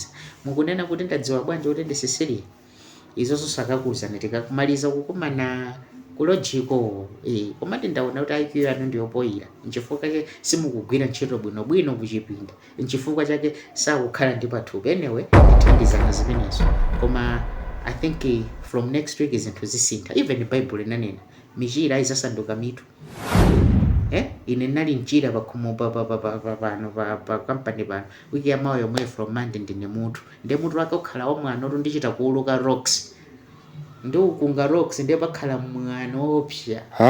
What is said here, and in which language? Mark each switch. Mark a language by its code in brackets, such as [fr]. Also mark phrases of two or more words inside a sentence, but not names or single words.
[ny] Mukunena kuti ndadziwa bwanji kuti ndi Cecilia izo zonse akakuwuzani tikakumaliza kukumana kulojiko komati ndaona kuti IQ yanu ndiyopoyira nchifukwa chake simukugwira ntchito bwinobwino kuchipinda nchifukwa chake sakukhala ndi pathupi. Anyway thandizana zimenezo koma [en] I think from next week [ny] zinthu zisintha. Even Bible inanena michira izasanduka mitu. Ine nali njira pakhomo pa company pano wiki yamawa yomwe [en] from Monday [ny] ndine mutu nde mutu wake ukhala omwana oti ndichita kuuluka rocks ndi ukunga rocks ndiye pakhala mwana opsya.